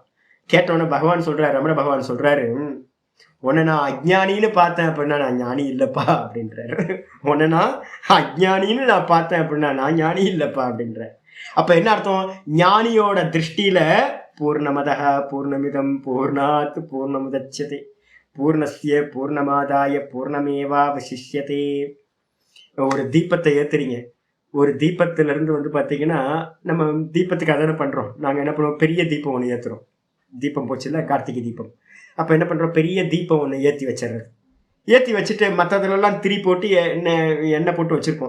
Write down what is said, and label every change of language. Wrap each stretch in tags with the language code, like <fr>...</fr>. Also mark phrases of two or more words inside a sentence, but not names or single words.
<ta>கேட்டோன்னே பகவான் சொல்றாரு, ரமண பகவான் சொல்றாரு, உன்னை நான் அஜ்ஞானின்னு பார்த்தேன் அப்படின்னா நான் ஞானி இல்லப்பா அப்படின்றாரு. உன்னை நான் அஜ்ஞானின்னு நான் பார்த்தேன் அப்படின்னா நான் ஞானி இல்லப்பா அப்படின்ற. அப்ப என்ன அர்த்தம், ஞானியோட திருஷ்டியில</ta> <sa>पूर्णमदः पूर्णमिदम् पूर्णात् पूर्णमुदच्यते पूर्णस्य पूर्णमादाय पूर्णमेवावशिष्यते.</sa> <ta>ஒரு தீபத்தை ஏத்துறீங்க. ஒரு தீபத்துல இருந்து பாத்தீங்கன்னா நம்ம தீபத்துக்கு அதான பண்றோம். நாங்க என்ன பண்ணுவோம், பெரிய தீபம் ஒன்று ஏத்துறோம். தீபம் போச்சு இல்லை, கார்த்திகை தீபம். அப்ப என்ன பண்றோம், பெரிய தீபம் ஒன்று ஏற்றி வச்சிடுறது. ஏற்றி வச்சுட்டு மற்றதுலாம் திரி போட்டு எண்ணெய் போட்டு வச்சிருப்போம்.</ta>